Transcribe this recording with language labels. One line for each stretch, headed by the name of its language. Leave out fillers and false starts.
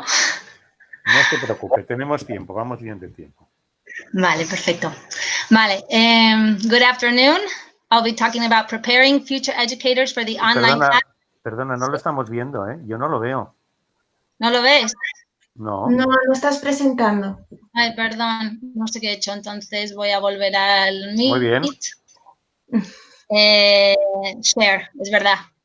Spanish: No se preocupe, tenemos tiempo, vamos bien de tiempo. Vale, perfecto. Vale.
English: Good afternoon. I'll be talking about preparing future educators for the online class.
Spanish: Perdona, no lo estamos viendo, ¿eh? Yo no lo veo. ¿No lo ves? No. No, lo estás presentando. Ay, perdón, no sé qué he hecho, entonces voy a volver al Meet. Muy bien. Share, es verdad.